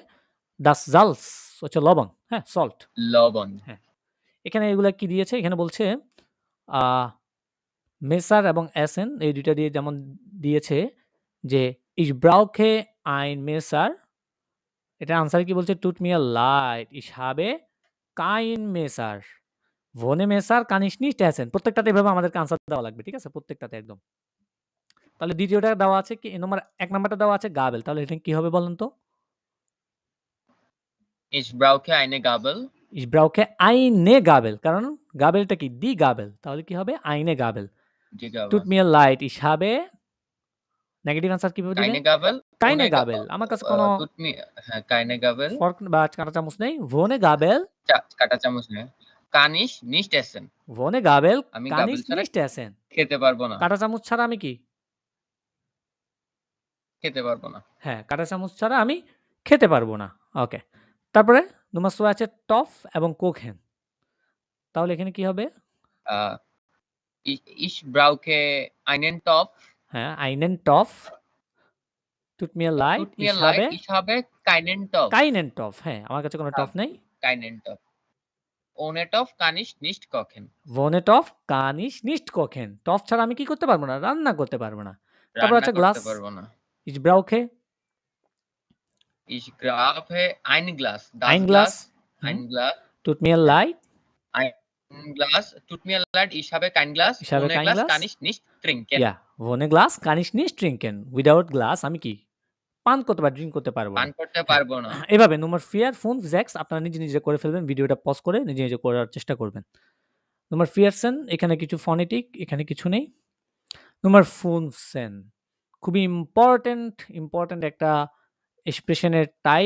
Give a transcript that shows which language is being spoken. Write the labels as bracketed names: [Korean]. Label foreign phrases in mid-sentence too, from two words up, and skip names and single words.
[German] das Salz [Bangla] হচ্ছে লবণ, হ্যাঁ? সল্ট। লবণ। হ্যাঁ। এখানে এগুলা কি দিয়েছে? এখানে বলছে আ মেসার এবং এসেন এই ২ টা দিয়ে যেমন দিয়েছে যে [German] Ich brauche ein Messer [Bangla] এটার আনসার কি বলছে? [German] Tut mir leid, ich habe kein Messer. Wohne Messer kann ich nicht essen. [Bangla] প্রত্যেকটাতে এভাবে আমাদেরকে আনসার দেওয়া লাগবে। ঠিক আছে? প্রত্যেকটাতে একদম। তাহলে দ্বিতীয়টা দেওয়া আছে কি? ১ নাম্বারটা দেওয়া আছে গাবেল। তাহলে এটা কি হবে বলেন তো? [German] Ich brauche eine Gabel. Ich brauche eine Gabel [Bangla] কারণ গাবেলটা কি? [German] Die Gabel [Bangla] তাহলে কি হবে? [German] eine Gabel. Die Gabel. Tut mir leid, ich habe [Bangla] নেগেটিভ আনসার কিভাবে দিবেন? [German] Keine Gabel. keine Ohne Gabel. [Bangla] আমার কাছে কোনো [German] tut mir হ্যাঁ, keine Gabel. [Bangla] ফর্ক বা কাঁটা চামচ নেই। [German] Wohne Gabel, [Bangla] কাঁটা চামচ নেই। [German] Kann ich nicht essen. wohne Gabel, [Bangla] আমি kann গাবেল ich ছাড়া [German] nicht essen. [Bangla] খেতে পারবো না। কাঁটা চামচ ছাড়া আমি কি? খেতে পারবো না। হ্যাঁ, কাঁটা চামচ ছাড়া আমি খেতে পারবো না। ওকে। তারপরে নম্বর ৬ আছে টফ এবং কোকেন। তাহলে এখানে কি হবে? [German] Ich brauche einen Topf. হ্যাঁ, einen Topf. Tut mir leid, Tut mir leid, ich habe keinen Topf. keinen Topf. [Bangla] হ্যাঁ, আমার কাছে কোনো টফ নেই। [German] Keinen Topf. Ohne Topf kann ich nicht kochen. Ohne Topf kann ich nicht kochen. [Bangla] টফ ছাড়া আমি কি করতে পারবো না? রান্না করতে পারবো না। তারপর রান্না আছে করতে গ্লাস। পারবো না। [German] Ich brauche Ich brauche ein Glas. Das ein Glas. Ein Glas. Tut mir leid. Ein Glas. Tut mir leid, ich habe kein Glas. Ich habe Ohne kein Glas Glas. kann ich nicht trinken. Ja, ohne Glas kann ich nicht trinken. [English] Without glass [Bangla] আমি কি? পান করতে পারবো, ড্রিংক করতে পারবো না। পান করতে পারবো না। এভাবে Nummer 4 5 6 আপনারা নিজে করে ফেলবেন। ভিডিওটা পজ করে নিজে করার চেষ্টা করবেন। Nummer 14 এখানে কিছু ফনেটিক, এখানে কিছু নেই। Nummer 15 খুবই ইম্পর্টেন্ট একটা এক্সপ্রেশনের টাইল।